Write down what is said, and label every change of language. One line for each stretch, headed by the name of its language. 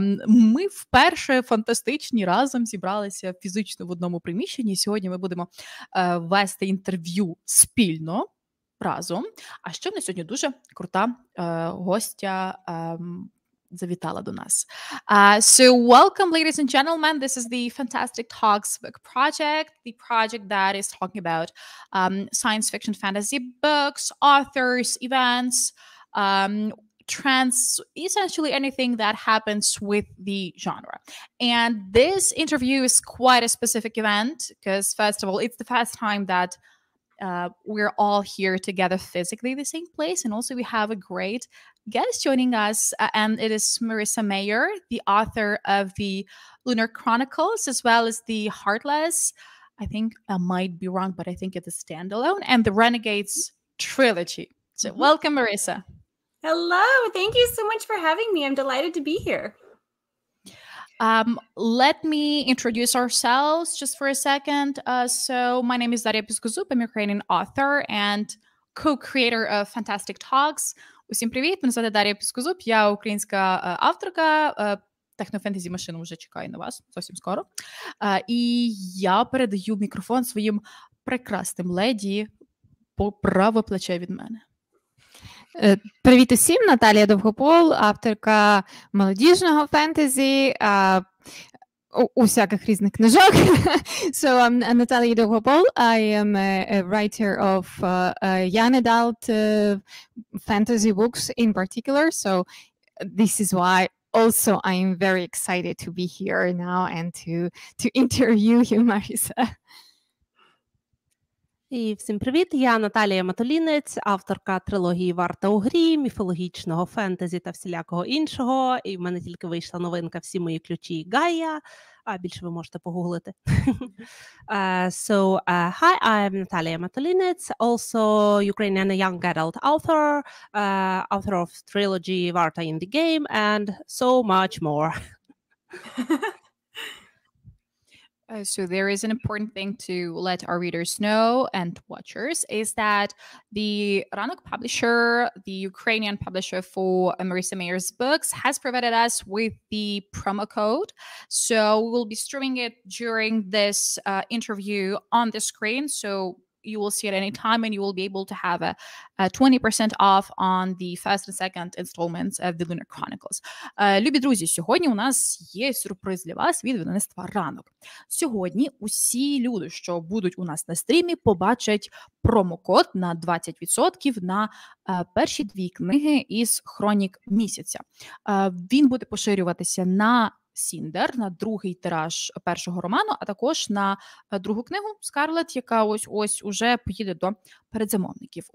Ukrainian: Ми вперше фантастичні разом зібралися фізично в одному приміщенні. Сьогодні ми будемо вести інтерв'ю спільно, разом. А ще в нас сьогодні дуже крута гостя завітала до нас.
English: So welcome, ladies and gentlemen. This is the Fantastic Talks book project, the project that is talking about science fiction fantasy books, authors, events, trends, essentially anything that happens with the genre. And this interview is quite a specific event because, first of all, it's the first time that we're all here together physically in the same place, and also we have a great guest joining us, and it is Marissa Mayer, the author of the Lunar Chronicles, as well as the Heartless, I think I might be wrong, but I think it's a standalone, and the Renegades trilogy. So welcome, Marissa. Hello, thank you so much for having me. I'm delighted to be here. Let me introduce ourselves just for a second. So my name is Darія Піскозуб. I'm a Ukrainian author and co-creator of Fantastic Talks.
Ukrainian: Усім привіт, мене звати Дарія Піскозуб, я українська авторка, технофентезі машина вже чекає на вас зовсім скоро. І я передаю мікрофон своїм прекрасним леді по праве плече від мене. Привіт усім, Наталія Довгопол, авторка молодіжного фентезі, усяких різних книжок.
English: So I'm Наталія Довгопол. I am a writer of young adult fantasy books in particular. So this is why also I am very excited to be here now and to interview you, Marissa.
Ukrainian: І всім привіт, я Наталія Матолінець, авторка трилогії «Варта у грі», міфологічного фентезі та всілякого іншого. І в мене тільки вийшла новинка «Всі мої ключі Гая», а більше ви можете погуглити.
English: Hi, I'm Наталія Матолінець, also Ukrainian young adult author, author of trilogy «Варта in the game» and so much more. So there is an important thing to let our readers know and watchers is that the Ranok publisher, the Ukrainian publisher for Marissa Mayer's books, has provided us with the promo code. So we will be streaming it during this interview on the screen. So you will see it any time and you will be able to have a 20% off on the first and second installments of the Lunar Chronicles.
Ukrainian: Любі друзі, сьогодні у нас є сюрприз для вас від видавництва Ранок. Сьогодні усі люди, що будуть у нас на стрімі, побачать промокод на 20% на перші дві книги із Хронік Місяця. Він буде поширюватися на Сіндер, на другий тираж першого роману, а також на другу книгу «Скарлет», яка ось уже поїде до передзамовників.